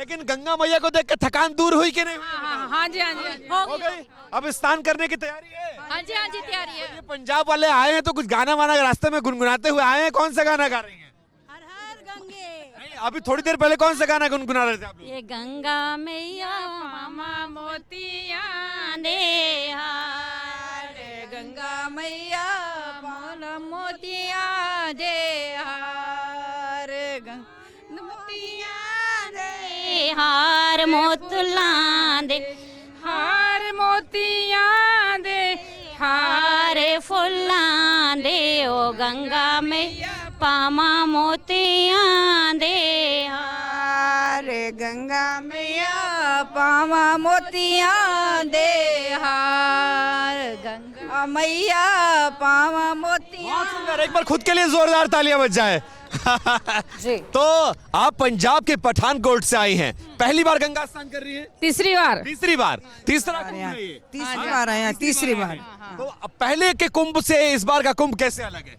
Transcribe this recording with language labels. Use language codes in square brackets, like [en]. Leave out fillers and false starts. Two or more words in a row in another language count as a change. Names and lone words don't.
[hi] लेकिन गंगा मैया को देख के थकान दूर हुई कि नहीं हुई? हाँ जी, हाँ जी, हो गई। अब स्नान करने की तैयारी है? हाँ जी, हाँ जी, तैयारी है। ये पंजाब वाले आए हैं तो कुछ गाना वाना रास्ते में गुनगुनाते हुए आए हैं। कौन सा गाना गा रही हैं? हर हर गंगे। नहीं, अभी थोड़ी देर पहले कौन सा गाना गुनगुना रहे थे आप लोग? ये [pa] ਗੰਗਾ ਮਈਆ ਮਾਮਾ ਮੋਤੀਆ ਦੇ ਹਾਰ, ਗੰਗਾ ਮਈਆ ਮਾਮਾ ਮੋਤੀਆ ਦੇ ਹਾਰ, ਮੋਤੀਆ ਦੇ ਹਾਰ, ਮੋਤਲਾ ਦੇ ਹਾਰ, ਮੋਤੀਆ ਦੇ ਹਾਰ, ਫੁੱਲਾ ਦੇ ਓ ਗੰਗਾ ਮਈਆ ਪਾਮਾ ਮੋਤੀਆ ਦੇ ਹਾਰ, ਗੰਗਾ ਮਈਆ ਪਾਮਾ ਮੋਤੀਆ ਦੇ ਹਾਰ, ਗੰਗਾ ਮਈਆ ਪਾਮਾ ਮੋਤੀਆ। [hi] बहुत सुंदर, एक बार खुद के लिए जोरदार तालियां बज जाए। तो आप पंजाब के पठानकोट से आई हैं, पहली बार गंगा स्नान कर रही हैं? तीसरी बार। तीसरी बार, तीसरा कुंभ है ये? तीसरी बार आए हैं, तीसरी बार। तो पहले के कुंभ से इस बार का कुंभ कैसे अलग है?